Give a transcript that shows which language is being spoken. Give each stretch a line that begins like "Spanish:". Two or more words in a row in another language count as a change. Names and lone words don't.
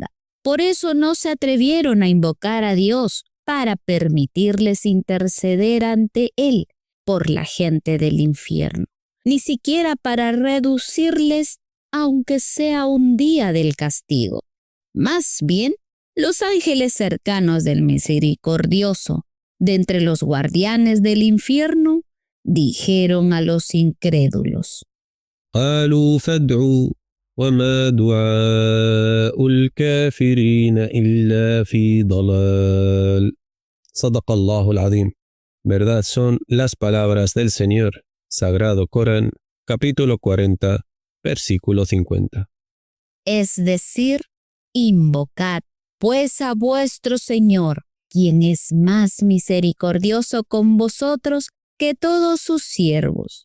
Spanish: Por eso no se atrevieron a invocar a Dios para permitirles interceder ante Él por la gente del infierno, ni siquiera para reducirles aunque sea un día del castigo. Más bien, los ángeles cercanos del misericordioso, de entre los guardianes del infierno, dijeron a los incrédulos:
Arabic: قالوا فادعوا وما دعاء الكافرين إلا في ضلال. صدق الله العظيم.
Spanish: Verdad son las palabras del Señor. Sagrado Corán, capítulo 40, versículo 50. Es decir, invocad pues a vuestro Señor, quien es más misericordioso con vosotros que todos sus siervos.